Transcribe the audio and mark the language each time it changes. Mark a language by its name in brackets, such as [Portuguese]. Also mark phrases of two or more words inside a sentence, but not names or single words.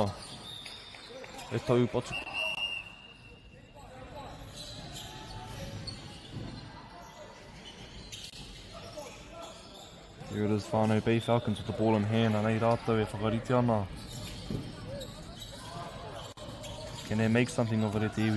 [Māori] E tau patu. [English] Here it is, whānau, Bay Falcons with the ball in hand. [Māori] Anei rātou e whakarite ana. [English] Can they make something of it [Māori] e te iwi?